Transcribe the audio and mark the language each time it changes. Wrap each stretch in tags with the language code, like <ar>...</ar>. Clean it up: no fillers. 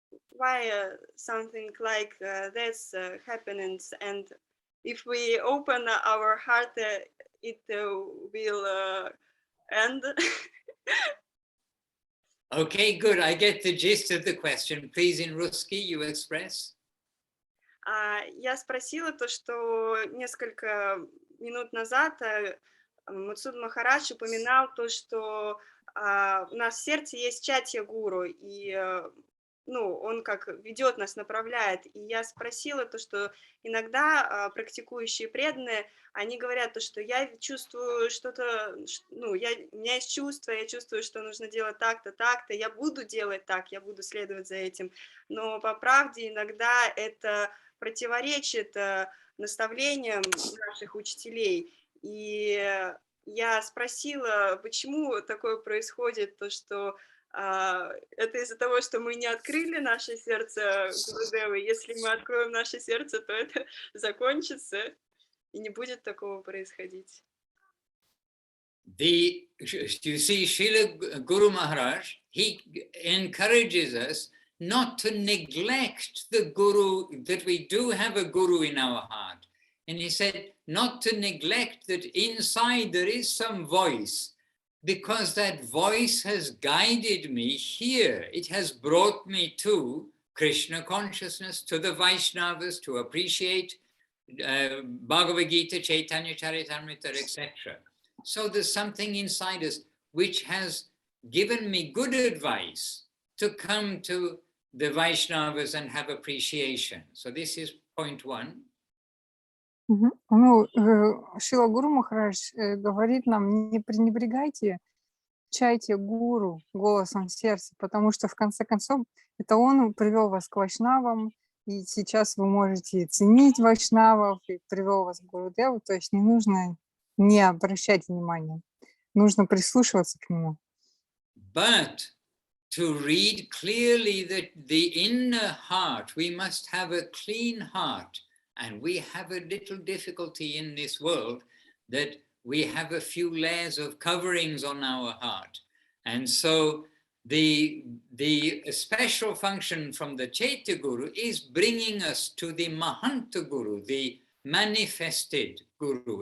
<en>why something like this happens, and if we open our heart, it will end. Okay, good. I get the gist of the question. Please, in Ruski, you express.</en> <ru>Я спросила то, что несколько минут назад Мадхусуданом Махарадж упоминал то, что у нас в сердце есть чатья гуру, и ну, он как ведет нас, направляет. И я спросила то, что иногда практикующие преданные, они говорят то, что я чувствую что-то, ну, у меня есть чувство, я чувствую, что нужно делать так-то, так-то, я буду делать так, я буду следовать за этим. Но по правде иногда это противоречит наставлениям наших учителей. И я спросила, почему такое происходит, то, что это из-за того, что мы не открыли наше сердце Гурудевы. Если мы откроем наше сердце, то это закончится, и не будет такого происходить.</ru> <en>You see, Srila Guru Maharaj, he encourages us not to neglect the Guru, that we do have a Guru in our heart. And he said, not to neglect that inside there is some voice, because that voice has guided me here. It has brought me to Krishna consciousness, to the Vaishnavas, to appreciate Bhagavad Gita, Chaitanya Charitamrita, etc. So there's something inside us which has given me good advice to come to the Vaishnavas and have appreciation. So this is point one.</en> <ru>Ну, Шрила Гуру Махарадж говорит нам, не пренебрегайте, чайте гуру голосом сердца, потому что в конце концов это он привел вас к вайшнавам, и сейчас вы можете ценить вайшнавов, и привел вас к Гурудеву, то есть не нужно не обращать внимания, нужно прислушиваться к нему.</ru> <en>But to read clearly that the inner heart, we must have a clean heart. And we have a little difficulty in this world that we have a few layers of coverings on our heart. And so the special function from the Chaitya Guru is bringing us to the Mahanta Guru, the manifested Guru.</en>